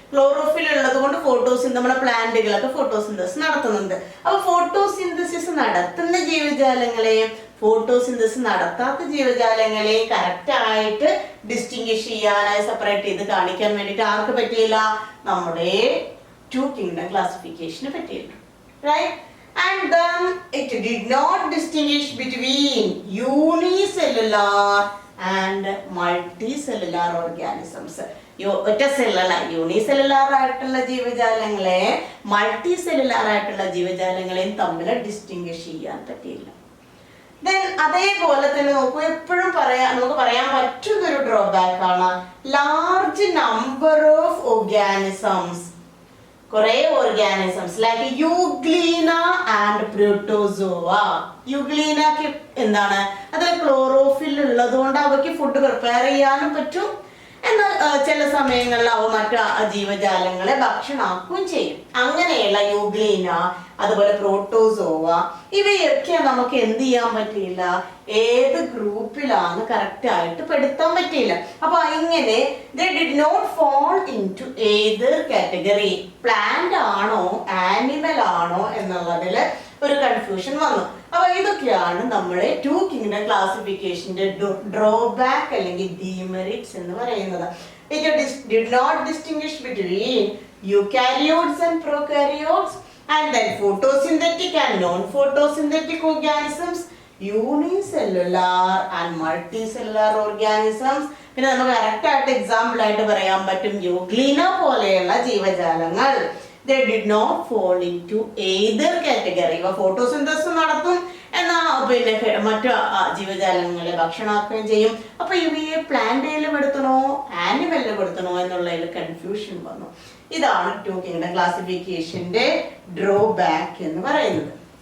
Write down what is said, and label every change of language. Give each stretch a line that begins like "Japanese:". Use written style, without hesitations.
Malayalam: Chlorophyll ഉള്ളത് കൊണ്ട് നമ്മുടെ പ്ലാന്റുകളൊക്കെ ഫോട്ടോസിന്തസിസ് നടത്തുന്നുണ്ട്. അപ്പൊ ഫോട്ടോസിന്തസിസ് നടത്തുന്ന ജീവജാലങ്ങളെയും ഫോട്ടോസിന്തസിസ് നടത്താത്ത ജീവജാലങ്ങളെയും കറക്റ്റ് ആയിട്ട് ഡിസ്റ്റിംഗ്വിഷ് ചെയ്യാനായി സെപ്പറേറ്റ് ചെയ്ത് കാണിക്കാൻ വേണ്ടിയിട്ട് ആർക്ക് പറ്റിയില്ല? നമ്മുടെ
English: two kingdom ക്ലാസിഫിക്കേഷന്
Malayalam: പറ്റിയില്ല. Right?
English: And then it did not distinguish between unicellular and multicellular organisms.
Malayalam: ഒറ്റ സെല്ലുള്ള യൂണിസെല്ലുലാർ ആയിട്ടുള്ള ജീവജാലങ്ങളെ മൾട്ടി സെല്ലുലാർ ആയിട്ടുള്ള ജീവജാലങ്ങളെയും തമ്മിൽ ഡിസ്റ്റിംഗ്വിഷ് ചെയ്യാൻ പറ്റിയില്ല. ദെൻ അതേപോലെ തന്നെ നോക്കൂ, എപ്പോഴും നമുക്ക് പറയാൻ പറ്റുന്ന ഒരു ഡ്രോബാക്ക് ആണ്
English: Large number of organisms.
Malayalam: കുറെ organisms
English: Like euglena and protozoa.
Malayalam: യൂഗ്ലീനക്ക് എന്താണ്? അതിൽ ക്ലോറോഫിൽ ഉള്ളത് കൊണ്ട് അവയ്ക്ക്
English: food prepare
Malayalam: ചെയ്യാനും പറ്റും. എന്നാൽ ചില സമയങ്ങളിൽ അവ മറ്റു ജീവജാലങ്ങളെ ഭക്ഷണമാക്കുകയും ചെയ്യും. അങ്ങനെയുള്ള യൂഗ്ലീന, അതുപോലെ പ്രോട്ടോസോവ, ഇവയൊക്കെ നമുക്ക് എന്ത് ചെയ്യാൻ പറ്റിയില്ല? ഏത് ഗ്രൂപ്പിലാണ് കറക്റ്റ് ആയിട്ട് പെടുത്താൻ പറ്റിയില്ല. അപ്പൊ ഇങ്ങനെ
English: they did not fall into either category.
Malayalam: Plant ആണോ ആനിമൽ ആണോ എന്നുള്ളതിൽ ഒരു കൺഫ്യൂഷൻ വന്നു. അപ്പൊ ഇതൊക്കെയാണ് നമ്മളെ
English: two kingdom ക്ലാസിഫിക്കേഷന്റെ drawback
Malayalam: അല്ലെങ്കിൽ ഡീമെറിറ്റ്സ് എന്ന് പറയുന്നത്.
English: It did not distinguish between eukaryotes and prokaryotes, and then photosynthetic and non-photosynthetic organisms, unicellular and multicellular organisms.
Malayalam: പിന്നെ നമുക്ക് കറക്റ്റ് ആയിട്ട് എക്സാമ്പിൾ ആയിട്ട് പറയാൻ പറ്റും യൂഗ്ലീന പോലെയുള്ള ജീവജാലങ്ങൾ.
English: They did not fall into either category.
Malayalam: ഇവ ഫോട്ടോസിന്തസിസ് നടത്തും, എന്നാ പിന്നെ മറ്റു ജീവജാലങ്ങളെ ഭക്ഷണമാക്കുകയും ചെയ്യും. അപ്പൊ ഇവയെ പ്ലാന്റിൽ പെടുത്തണോ ആനിമലിൽ പെടുത്തണോ എന്നുള്ളതിൽ കൺഫ്യൂഷൻ വന്നു. ഇതാണ് ടു കിങ്ഡം ക്ലാസിഫിക്കേഷന്റെ ഡ്രോബാക്ക് എന്ന് പറയുന്നത്.